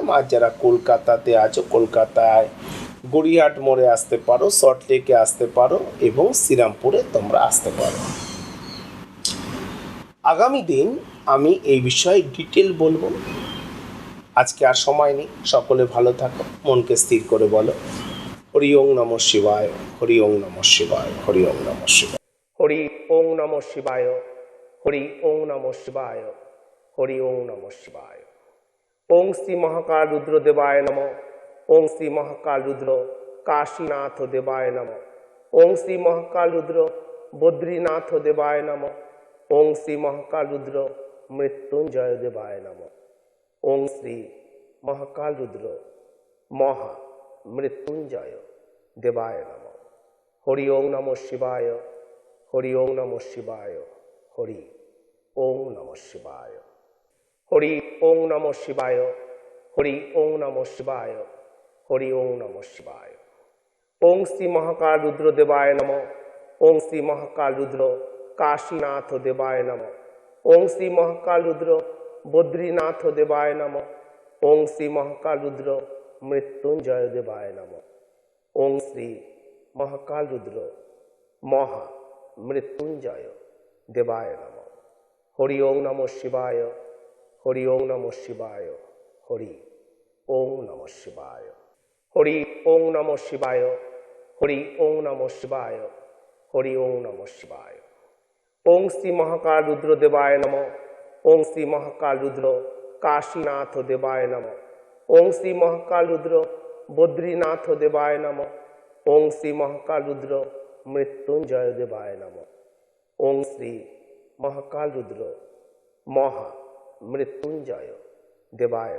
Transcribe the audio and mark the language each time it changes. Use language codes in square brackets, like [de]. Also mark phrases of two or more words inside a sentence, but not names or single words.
[bn] আর যারা কলকাতাতে আছো, কলকাতায় গড়িয়াহাট মোড়ে আসতে পারো, সল্টলেকে আসতে পারো এবং শ্রীরামপুরে তোমরা আসতে পারো। আগামী দিন আমি এই বিষয়ে ডিটেল বলবো। আজকে আর সময় নেই, সকলে ভালো থাকো, মনকে স্থির করে বলো [sa] হরি ওং নমঃ শিবায়, হরি ওং নমঃ শিবায়, হরি ওং নমঃ শিবায়, হরি ওং নমঃ শিবায়, হরি ওং নমঃ শিবায়, হরি ওং নমঃ শিবায়। ওং শ্রী মহাকাল রুদ্র দেবায় নমঃ, ওং শ্রী মহাকাল রুদ্র কাশীনাথ দেবায় নমঃ, ওং শ্রী মহাকাল রুদ্র বদ্রীনাথ দেবায় নমঃ, ওং শ্রী মহাকাল রুদ্র মৃত্যুঞ্জয় দেবায় নমঃ, ওং শ্রী মহাকাল রুদ্র মহা মৃত্যুঞ্জয় দেবায় নমঃ। হরি ওং নমঃ শিবায়, হরি ওং নমঃ শিবায়, হরি ওং নমঃ শিবায়, হরি ওং নমঃ শিবায়, হরি ওং নমঃ শিবায়, হরি ওং নমঃ শিবায়। ওং শ্রী মহাকাল রুদ্র দেবায় নমঃ, ওং শ্রী মহাকাল রুদ্র কাশীনাথ দেবায় নমঃ, ওং শ্রী মহাকাল রুদ্র বদ্রীনাথ দেবায় নমঃ, ওং শ্রী মহাকাল রুদ্র মৃত্যুঞ্জয় দেবায় নমঃ, ওং শ্রী মহাকাল রুদ্র মহা মৃত্যুঞ্জয় দেবায় নমঃ। হরি ওং নমঃ শিবায়, হরি ওং নমঃ শিবায়, হরি ওং নমঃ শিবায়, হরি ওং নমঃ শিবায়, হরি ওং নমঃ শিবায়, হরি ওং নমঃ শিবায়। ওং শ্রী মহাকাল রুদ্র দেবায় নমঃ, ওং শ্রী মহাকাল রুদ্র কাশীনাথ দেবায় নমঃ, ওং শ্রী মহাকাল রুদ্র বদ্রীনাথ দেবায় নমঃ, ওং শ্রী মহাকাল রুদ্র মৃত্যুঞ্জয় দেবায় নমঃ, ওং শ্রী মহাকাল রুদ্র মহা মৃত্যুঞ্জয় দেবায় নমঃ।